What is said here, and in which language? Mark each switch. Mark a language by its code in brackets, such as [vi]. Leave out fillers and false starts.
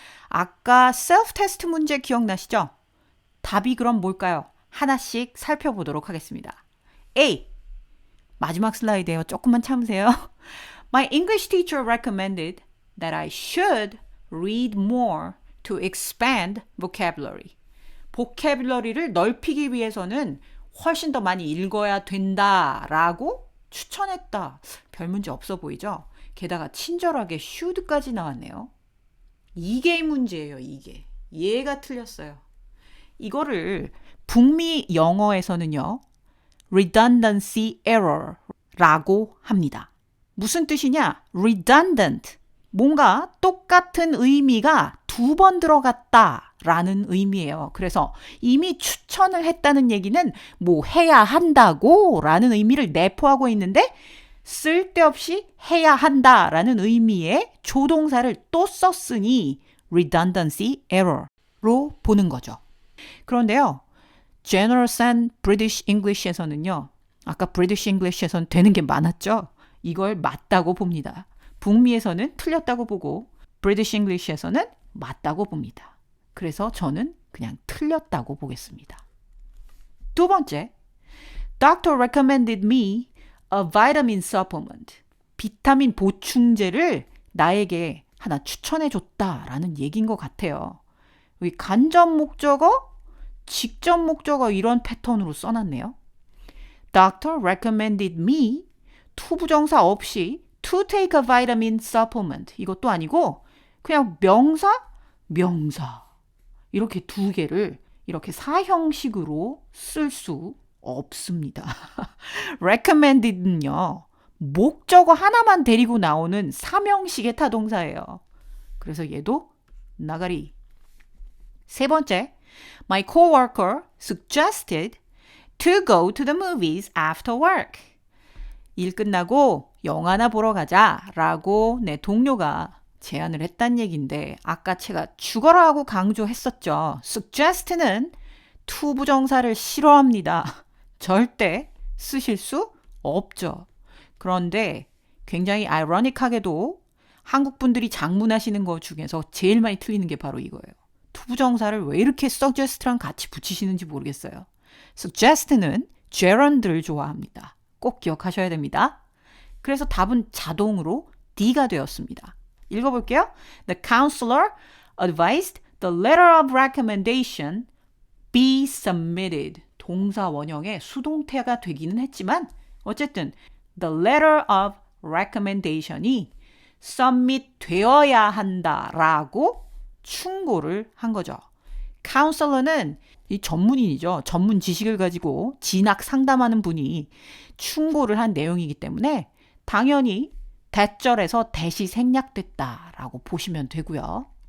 [ko] 아까 self-test 문제 기억나시죠? 답이 그럼 뭘까요? 하나씩 살펴보도록 하겠습니다. A. 마지막 슬라이드예요. 조금만 참으세요. [en] My English teacher recommended that I should read more to expand vocabulary. [ko] 보캐뷸러리를 넓히기 위해서는 훨씬 더 많이 읽어야 된다라고 추천했다. 별 문제 없어 보이죠? 게다가 친절하게 should까지 나왔네요. 이게 문제예요, 이게. 얘가 틀렸어요. 이거를 북미 영어에서는요, redundancy error라고 합니다. 무슨 뜻이냐? redundant. 뭔가 똑같은 의미가 두 번 들어갔다라는 의미예요. 그래서 이미 추천을 했다는 얘기는 뭐 해야 한다고 라는 의미를 내포하고 있는데 쓸데없이 해야 한다라는 의미의 조동사를 또 썼으니 redundancy error로 보는 거죠. 그런데요. General San British English에서는요. 아까 British English에서는 되는 게 많았죠. 이걸 맞다고 봅니다. 북미에서는 틀렸다고 보고 British English에서는 맞다고 봅니다. 그래서 저는 그냥 틀렸다고 보겠습니다. 두 번째, [en] Doctor recommended me a vitamin supplement. [ko] 비타민 보충제를 나에게 하나 추천해 줬다라는 얘기인 것 같아요. 여기 간접 목적어, 직접 목적어 이런 패턴으로 써놨네요. Doctor recommended me 투부정사 없이 [en] to take a vitamin supplement [ko] 이것도 아니고 그냥 명사 이렇게 두 개를 이렇게 사형식으로 쓸 수 없습니다. recommended는요. 목적어 하나만 데리고 나오는 삼형식의 타동사예요. 그래서 얘도 나가리. 세 번째, [en] my coworker suggested to go to the movies after work. [ko] 일 끝나고 영화나 보러 가자라고 내 동료가 제안을 했단 얘기인데 아까 제가 죽어라 하고 강조했었죠. suggest는 투부정사를 싫어합니다. 절대 쓰실 수 없죠. 그런데 굉장히 아이러닉하게도 한국 분들이 장문하시는 것 중에서 제일 많이 틀리는 게 바로 이거예요. 투부정사를 왜 이렇게 suggest랑 같이 붙이시는지 모르겠어요. suggest는 gerund를 좋아합니다. 꼭 기억하셔야 됩니다. 그래서 답은 자동으로 D가 되었습니다. 읽어볼게요. [en] The counselor advised the letter of recommendation be submitted. [ko] 동사 원형의 수동태가 되기는 했지만 어쨌든 [en] the letter of recommendation [ko] 이 submit 되어야 한다라고 충고를 한 거죠. counselor는 이 전문인이죠. 전문 지식을 가지고 진학 상담하는 분이 충고를 한 내용이기 때문에 당연히 대절에서 대시 생략됐다라고 보시면 되고요.